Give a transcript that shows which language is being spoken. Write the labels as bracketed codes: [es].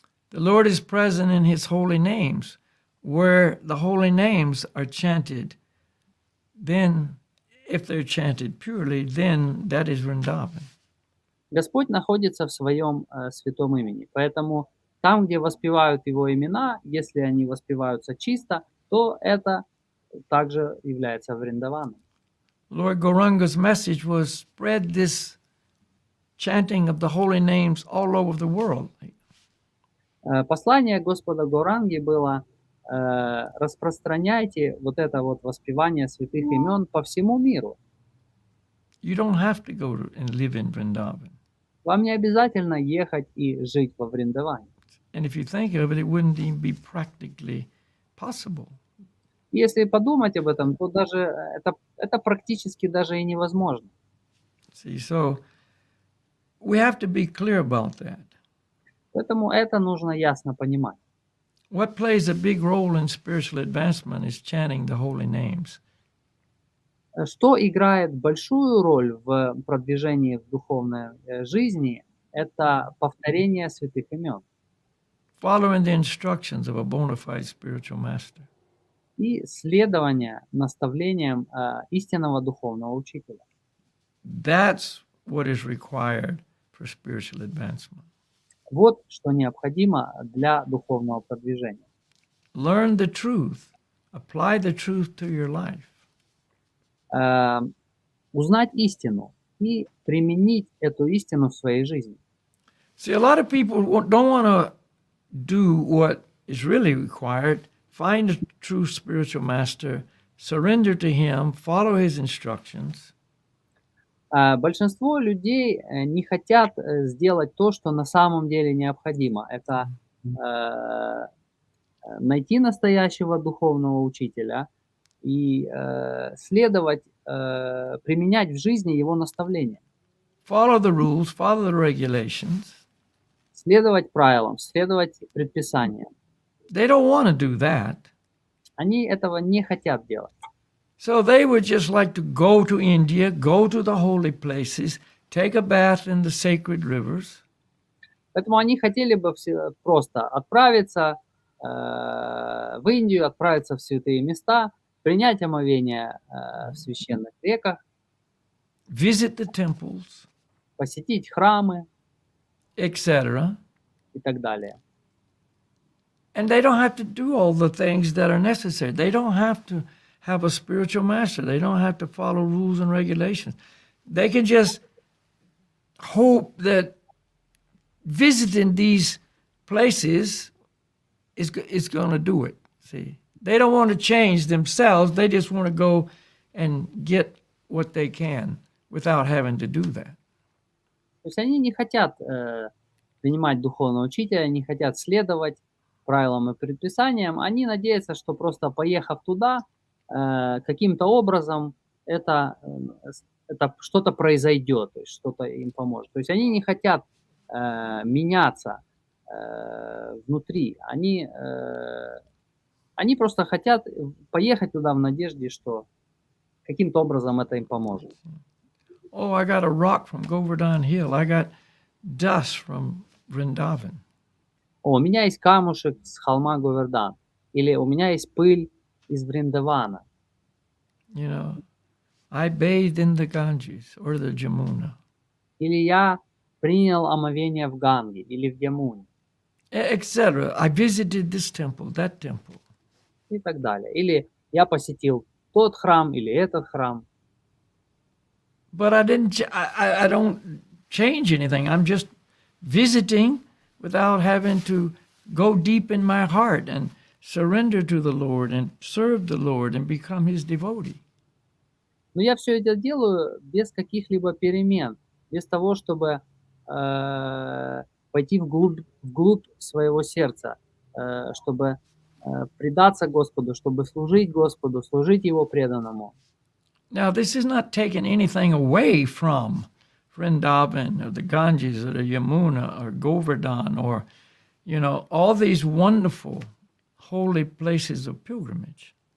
[en] The Lord is present in His holy names. Where the holy names are chanted, then, if they're chanted purely, then that is Vrindavan. [ru] Господь находится в своем святом имени. Поэтому там, где воспевают Его имена, если они воспеваются чисто, то это также является Вриндаваном. [en] Lord Goranga's message was spread this chanting of the holy names all over the world. [ru] Послание Господа Горанги было распространяйте вот это вот воспевание святых имен по всему миру. [en] You don't have to go and live in Vrindavan. [ru] Вам не обязательно ехать и жить во Вриндаване. [en] And if you think of it, it wouldn't even be practically possible. [ru] Если подумать об этом, то даже это практически даже и невозможно. [en] See, so we have to be clear about that. [ru] Поэтому это нужно ясно понимать. [en] What plays a big role in spiritual advancement is chanting the holy names. [ru] Что играет большую роль в продвижении в духовной жизни, это повторение святых имен [en] Following the instructions of a bona fide spiritual master. [ru] и следование наставлениям истинного духовного учителя. [en] That's what is required for spiritual advancement. [ru] Вот что необходимо для духовного продвижения. [en] Learn the truth. Apply the truth to your life. [ru] Узнать истину и применить эту истину в своей жизни. [en] See, a lot of people don't want to do what is really required. Find a true spiritual master, surrender to Him, follow His instructions, [ru] Большинство людей не хотят сделать то, что на самом деле необходимо. Это найти настоящего духовного учителя и следовать, применять в жизни его наставления. [en] follow the rules, follow the regulations. [ru] Следовать правилам, следовать предписаниям. [en] They don't want to do that. [ru] Они этого не хотят делать. [en] So they would just like to go to India, go to the holy places, take a bath in the sacred rivers, [ru] Поэтому они хотели бы просто отправиться в Индию, отправиться в святые места, принять омовение в священных реках, [en] visit the temples, [ru] посетить храмы [en] etc. [ru] и так далее. [en] And they don't have to do all the things that are necessary. They don't have to have a spiritual master. They don't have to follow rules and regulations. They can just hope that visiting these places is going to do it. See, they don't want to change themselves. They just want to go and get what they can without having to do that. [ru] То есть они не хотят принимать духовного учителя, не хотят следовать правилам и предписаниям. Они надеются, что просто поехав туда, каким-то образом это что-то произойдет, то есть что-то им поможет. То есть они не хотят меняться внутри. Они просто хотят поехать туда в надежде, что каким-то образом это им поможет. [en] Oh, I got a rock from Govardhan Hill. I got dust from Vrindavan. [ru] У меня есть камушек с холма Говердан. Или у меня есть пыль из Вриндавана. [en] You know, I bathed in the Ganges or the Jamuna, [ru] Или я принял омовение в Ганге или в Ямуне. [en] etc. I visited this temple, that temple. [ru] И так далее. Или я посетил тот храм или этот храм. [en] But I don't change anything. I'm just visiting without having to go deep in my heart and surrender to the Lord and serve the Lord and become His devotee. [ru] Но я все это делаю без каких-либо перемен, без того, чтобы пойти вглубь своего сердца, чтобы предаться Господу, чтобы служить Господу, служить Его преданному. [en] Now, this is not taking anything away from Vrindavan or the Ganges or the Yamuna or Govardhan or, you know, all these wonderful holy places of pilgrimage.